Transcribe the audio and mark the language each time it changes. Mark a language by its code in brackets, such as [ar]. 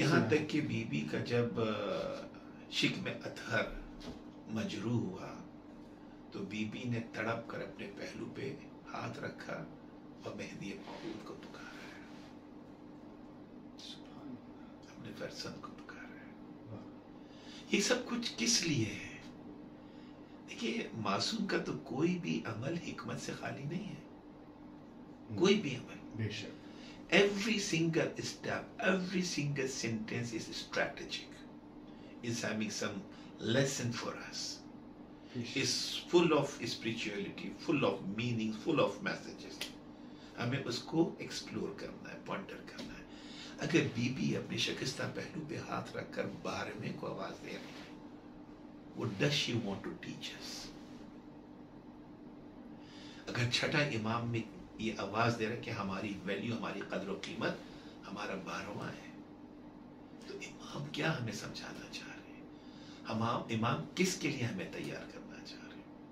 [ur] یہاں تک کہ بی بی کا جب شکم اطہر مجروح ہوا تو بی بی نے تڑپ کر اپنے پہلو پہ ہاتھ رکھا اور مہدی موعود کو پکارا ہے, اپنے فرزند کو پکارا ہے. یہ سب کچھ کس لیے ہے؟ دیکھیے, معصوم کا تو کوئی بھی عمل حکمت سے خالی نہیں ہے, کوئی بھی عمل. بے شک. [en] Every single step, every single sentence is strategic, is having some lesson for us, is full of spirituality, full of meaning, full of messages. [ur] ہمیں اس کو ایکسپلور کرنا ہے, پوائنٹر کرنا ہے. اگر بی بی اپنی شکستہ پہلو پہ ہاتھ رکھ کر 12ویں کو آواز دے رہی ہے, [en] what does she want to teach us? [ur] اگر چھٹا امام میں یہ آواز دے رہا ہے کہ ہماری ویلیو, ہماری قدر و قیمت ہمارا 12واں ہے, تو امام کیا ہمیں سمجھانا چاہ رہے ہیں, امام کس کے لیے ہمیں تیار کرنا چاہ رہے ہیں.